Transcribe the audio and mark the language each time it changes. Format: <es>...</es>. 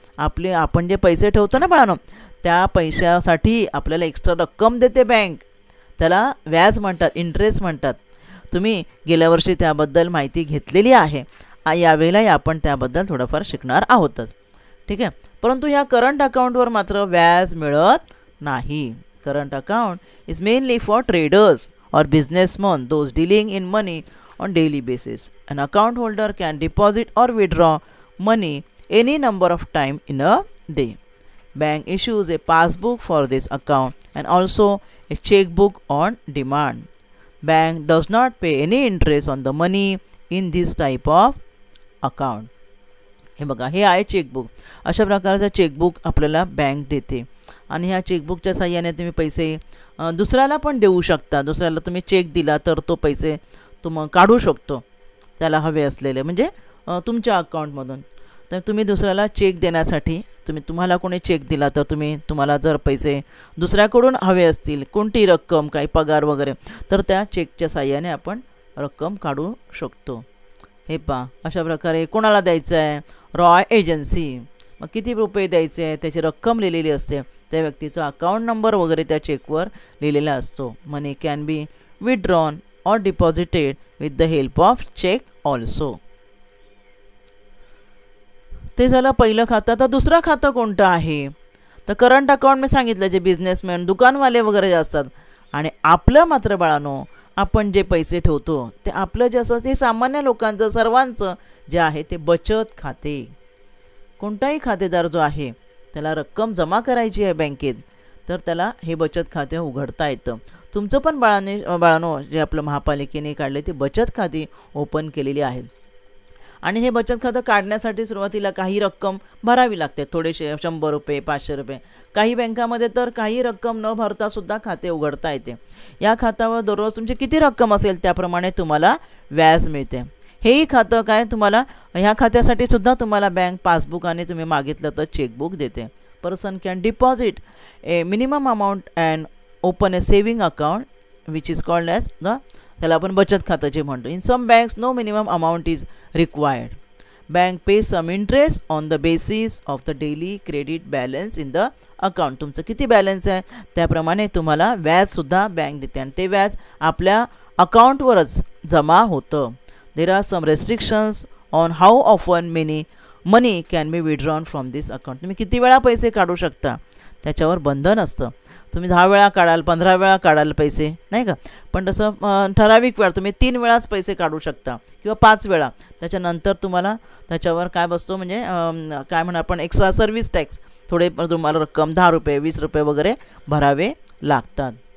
<mr>आपण जे पैसे ठेवतो ना बाळांनो, त्या पैशासाठी आपल्याला एक्स्ट्रा रक्कम देते बँक, त्याला व्याज म्हणतात, इंटरेस्ट म्हणतात. तुम्ही गेल्या वर्षी त्याबद्दल माहिती घेतलेली आहे. यावेळेलाही आपण त्याबद्दल थोडंफार शिकणार आहोतच, ठीक आहे. परंतु ह्या करंट अकाउंटवर मात्र व्याज मिळत नाही.</mr> <en>Current account is mainly for traders or businessmen, those dealing in money on daily basis. An account holder can deposit or withdraw money any number of time in a day. Bank issues a passbook for this account and also a checkbook on demand. Bank does not pay any interest on the money in this type of account.</en> <mr>हे बघा, हे आहे chequebook. अशा प्रकारचं chequebook आपल्याला bank देते आणि ह्या चेकबुकच्या साहाय्याने तुम्ही पैसे दुसऱ्याला पण देऊ शकता. दुसऱ्याला तुम्ही चेक दिला तर तो पैसे काढू शकतो त्याला हवे असलेले, म्हणजे तुमच्या अकाउंटमधून. तर तुम्ही दुसऱ्याला चेक देण्यासाठी तुम्हाला कोणी चेक दिला तर तुम्हाला जर पैसे दुसऱ्याकडून हवे असतील, कोणती रक्कम, काही पगार वगैरे, तर त्या चेकच्या साहाय्याने आपण रक्कम काढू शकतो. हे पहा, अशा प्रकारे कोणाला द्यायचं आहे, रॉय एजन्सी, मग किती रुपये द्यायचे आहे त्याची रक्कम लिहिलेली असते, त्या व्यक्तीचा अकाउंट नंबर वगैरे त्या चेकवर लिहिलेला असतो.</mr> <en>Money can be withdrawn or deposited with the help of cheque also.</en> <mr>ते झालं पहिलं खातं. आता दुसरं खातं कोणतं आहे तर करंट अकाउंट मी सांगितलं, जे बिझनेसमॅन, दुकानवाले वगैरे जे असतात. आणि आपलं मात्र बाळांनो, आपण जे पैसे ठेवतो ते आपलं जे असं ते सामान्य लोकांचं, सर्वांचं जे आहे ते बचत खाते. कोणताही खातेदार जो आहे त्याला रक्कम जमा करायची आहे बँकेत, तर त्याला हे बचत खाते उघडता येतं. तुमचं पण बाळांनो जे आपलं महापालिकेने काढले ते बचत खाती ओपन केलेली आहेत. आणि हे बचत खातं काढण्यासाठी सुरुवातीला काही रक्कम भरावी लागते, थोडेसे 100 रुपये, 500 रुपये. काही बँकामध्ये तर काही रक्कम न भरतासुद्धा खाते उघडता येते. या खात्यावर दररोज तुमची किती रक्कम असेल त्याप्रमाणे तुम्हाला व्याज मिळते. हेही खातं काय तुम्हाला, ह्या खात्यासाठी सुद्धा तुम्हाला बँक पासबुक आणि तुम्ही मागितलं तर चेकबुक देते.</mr> <en>person can deposit a minimum amount and open a saving account which is called as</en> <mr>त्याला आपण बचत खातं जे म्हणतो.</mr> <en>In some banks no minimum amount is required. Bank pay some interest on the basis of the daily credit balance in the account.</en> <mr>तुमचं किती balance आहे त्याप्रमाणे तुम्हाला व्याजसुद्धा बँक देते आणि ते व्याज आपल्या अकाउंटवरच जमा होतं.</mr> <en>There are some restrictions on how often money can be withdrawn from this account.</en> <mr>तुम्ही किती वेळा पैसे काढू शकता त्याच्यावर बंधन असतं. तुम्ही 10 वेळा काढाल, 15 वेळा काढाल पैसे, नाही का. पण तसं ठराविक वेळा तुम्ही 3 वेळाच पैसे काढू शकता किंवा 5 वेळा. त्याच्यानंतर तुम्हाला त्याच्यावर काय बसतो, म्हणजे काय म्हणा आपण, एक्स्ट्रा सर्व्हिस टॅक्स थोडे तुम्हाला रक्कम 10 रुपये, 20 रुपये वगैरे भरावे लागतात.</mr>